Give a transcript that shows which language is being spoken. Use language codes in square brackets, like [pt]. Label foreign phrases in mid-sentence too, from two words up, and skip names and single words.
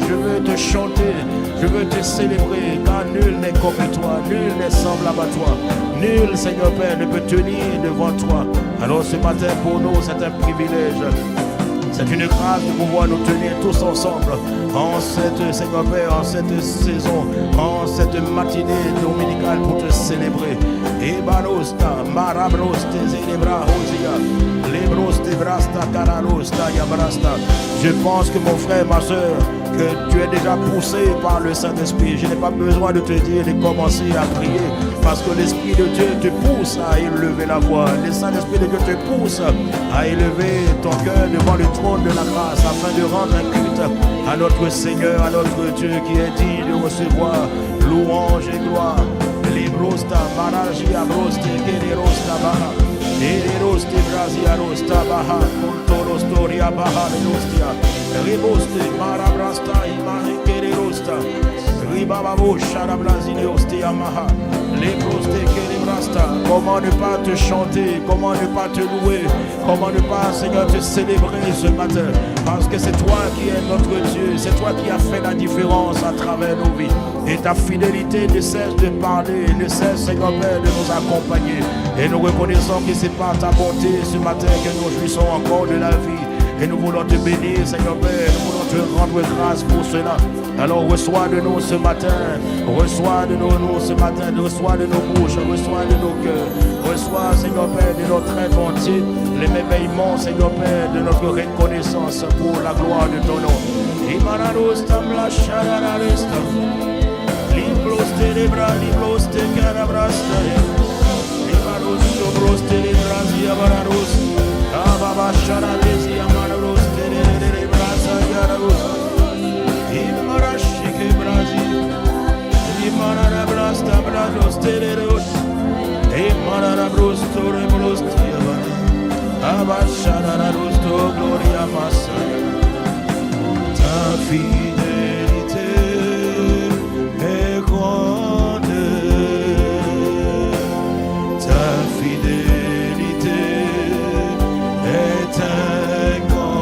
[fr] Je veux te chanter, je veux te célébrer, car nul n'est comme toi, nul n'est semblable à toi. Nul, Seigneur Père, ne peut tenir devant toi. Alors ce matin, pour nous, c'est un privilège. C'est une grâce de pouvoir nous tenir tous ensemble en cette, Seigneur Père, en cette saison, en cette matinée dominicale pour te célébrer. Et barosta, marabroste, zélébra, hosia, lebroste, brasta, cararosta, yabrasta. Je pense que mon frère, ma soeur, que tu es déjà poussé par le Saint-Esprit. Je n'ai pas besoin de te dire de commencer à prier parce que l'Esprit de Dieu te pousse à élever la voix. Le Saint-Esprit de Dieu te pousse à élever ton cœur devant le trône de la grâce afin de rendre un culte à notre Seigneur, à notre Dieu qui est digne de recevoir louange et gloire. Librosta, maragia, broste, kererosta, baha. Eroste, brazia, rosta, baha. Kultoro, storia, baha, rostia. Riboste, marabrasta, imahe, kererosta. Ribababo, sharabrazine, ostia, maha. Lebroste, kerebrasta. Comment ne pas te chanter, comment ne pas te louer, comment ne pas, Seigneur, te célébrer ce matin. Parce que c'est toi qui es notre Dieu, c'est toi qui as fait la différence à travers nos vies. Et ta fidélité ne cesse de parler, ne cesse, Seigneur Père, de nous accompagner. Et nous reconnaissons que c'est par ta bonté ce matin que nous jouissons encore de la vie. Et nous voulons te bénir, Seigneur Père, nous voulons te rendre grâce pour cela. Alors reçois de nous ce matin, reçois de nous ce matin, reçois de nos bouches, reçois de nos cœurs, reçois, Seigneur Père, de notre être entier, l'émerveillement, Seigneur Père, de notre reconnaissance pour la gloire de ton nom. Imanaros tamla sharararesta, libros telebra, libros te carabrasta, imanos sobros telebras y abararos, ababa shararesi amaros telebras y araros. Imarashike Brazil, Imarabras Tabras Teleros, Imarabros Torebros Tiavana, Abashararos to Gloria Massa. Ta fidélité est grande, ta fidélité est incroyable.